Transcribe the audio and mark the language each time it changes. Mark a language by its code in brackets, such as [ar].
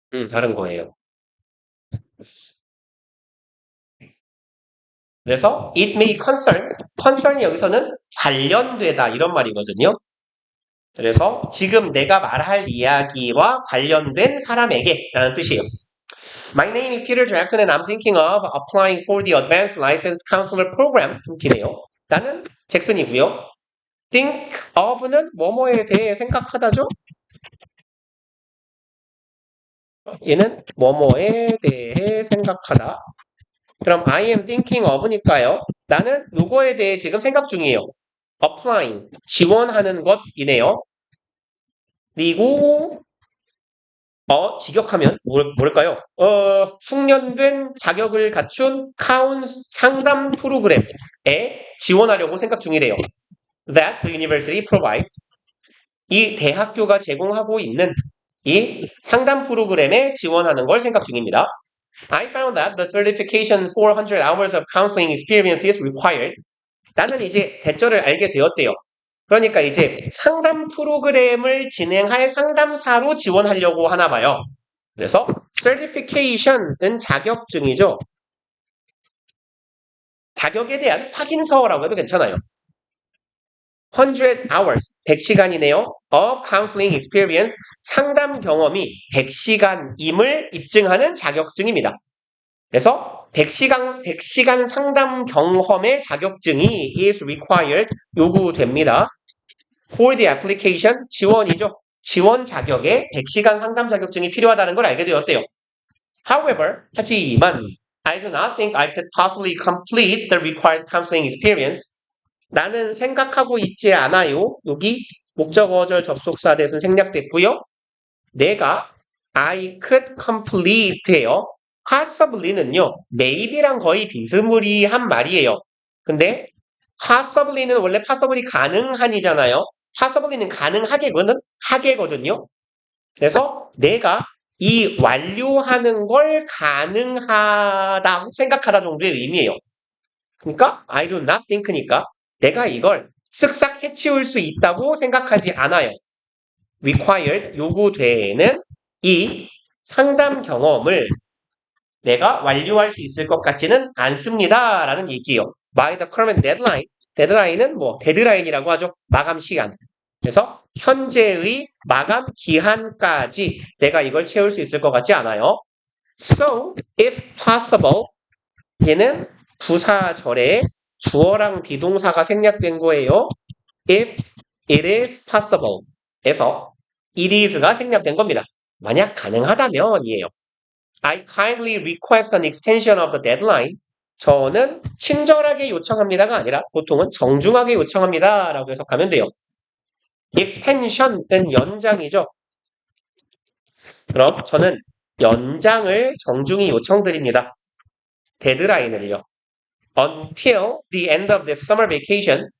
[ko] 다른 거예요. 그래서 [en] it may concern [ko] 이 여기서는 관련되다 이런 말이거든요. 그래서 지금 내가 말할 이야기와 관련된 사람에게 라는 뜻이에요. [en] My name is Peter Jackson and I'm thinking of applying for the Advanced Licensed Counselor Program. [ko] 좀 기네요. 나는 잭슨이고요. think of는 뭐뭐에 대해 생각하다죠? 얘는 뭐뭐에 대해 생각하다. 그럼 [en] I am thinking of [ko] 니까요. 나는 누구에 대해 지금 생각 중이에요. applying, 지원하는 것이네요. 그리고 직역하면 뭘까요? 숙련된 자격을 갖춘 상담 프로그램에 지원하려고 생각 중이래요. [en] That the university provides. [ko] 이 대학교가 제공하고 있는 이 상담 프로그램에 지원하는 걸 생각 중입니다. [en] I found that the certification 400 hours of counseling experience is required. [ko] 나는 이제 대절을 알게 되었대요. 그러니까 이제 상담 프로그램을 진행할 상담사로 지원하려고 하나 봐요. 그래서 certification은 자격증이죠. 자격에 대한 확인서라고 해도 괜찮아요. 100 hours, 100시간이네요. [en] of counseling experience, [ko] 상담 경험이 100시간임을 입증하는 자격증입니다. 그래서 100시간 상담 경험의 자격증이 [en] is required, [ko] 요구됩니다. [en] For the application, [ko] 지원이죠. 지원 자격에 100시간 상담 자격증이 필요하다는 걸 알게 되었대요. [en] However, [ko] 하지만 [en] I do not think I could possibly complete the required counseling experience. [ko] 나는 생각하고 있지 않아요. 여기 목적어절 접속사 대신 생략됐고요. 내가 [en] I could complete예요. [ko] possibly는요. maybe랑 거의 비스무리한 말이에요. 근데 possibly는 원래 possibly 가능한이잖아요. possibly는 하게거든요. 그래서 내가 이 완료하는 걸 가능하다고 생각하다 정도의 의미예요. 그러니까 [en] I do not think [ko] 니까 내가 이걸 쓱싹 해치울 수 있다고 생각하지 않아요. required, 요구되는 이 상담 경험을 내가 완료할 수 있을 것 같지는 않습니다. 라는 얘기예요. [en] By the current deadline. [ko] 데드라인은 데드라인이라고 하죠. 마감 시간. 그래서 현재의 마감 기한까지 내가 이걸 채울 수 있을 것 같지 않아요. [en] So, if possible, [ko] 얘는 부사절에 주어랑 비동사가 생략된 거예요. [en] If it is possible. [ko] 에서 it is가 생략된 겁니다. 만약 가능하다면이에요. [en] I kindly request an extension of the deadline. [ko] 저는 친절하게 요청합니다가 아니라 보통은 정중하게 요청합니다 라고 해석하면 돼요. extension은 연장이죠. 그럼 저는 연장을 정중히 요청드립니다. 데드라인을요. [en] Until the end of the summer vacation.